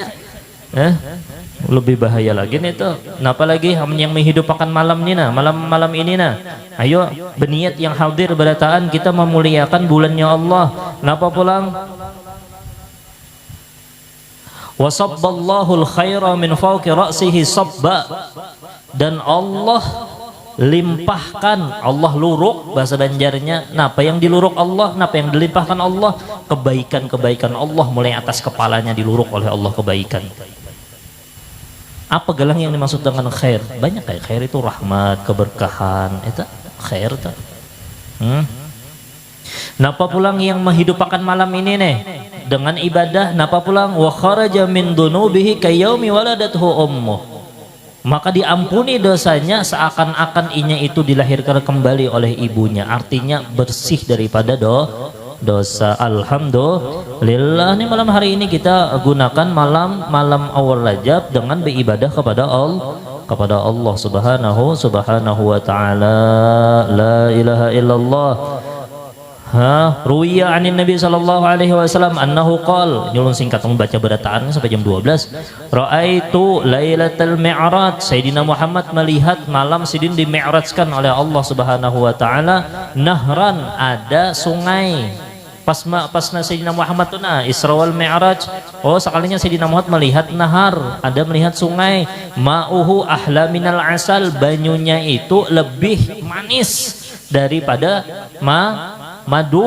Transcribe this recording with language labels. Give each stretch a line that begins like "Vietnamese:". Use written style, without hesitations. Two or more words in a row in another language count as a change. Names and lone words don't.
Banjar: Lebih bahaya lagi nih itu. Apalagi yang menghidupkan malam ini malam ini ayo berniat yang hadir berataan kita memuliakan bulannya Allah. Napa pulang?
Arabic: وصب الله الخير من فوق رأسه صبا.
Banjar: Dan Allah limpahkan, Allah luruk bahasa Banjarnya. Napa yang diluruk Allah, napa yang dilimpahkan Allah? Kebaikan-kebaikan Allah mulai atas kepalanya diluruk oleh Allah kebaikan. Apa gelang yang dimaksud dengan khair? Banyak kayak khair itu rahmat, keberkahan, itu khair tuh. Napa pulang yang menghidupkan malam ini dengan ibadah? Napa pulang
Arabic: وخرج من ذنوبه كيوم ولدته أمه.
Banjar: Maka diampuni dosanya seakan-akan inya itu dilahirkan kembali oleh ibunya. Artinya bersih daripada dosa. Alhamdulillah, ini malam hari ini kita gunakan malam awal Rajab dengan beribadah kepada kepada Allah
Arabic: سبحانه وتعالى. لا إله إلا الله. روي عن النبي صلى الله عليه وسلم أنه قال,
Banjar: nyulun singkat membaca berataan sampai jam 12.
Arabic: رأيت ليلة المعراج,
Banjar: Sayyidina Muhammad melihat malam sidin dimi'rajkan oleh Allah
Arabic: سبحانه وتعالى,
Banjar: nahran, ada sungai. Pas Sayyidina Muhammad tuh Isra wal Mi'raj, sekalinya Sayyidina Muhammad melihat nahar, ada melihat sungai,
Arabic: ماؤه أحلى من العسل,
Banjar: banyunya itu lebih manis daripada madu.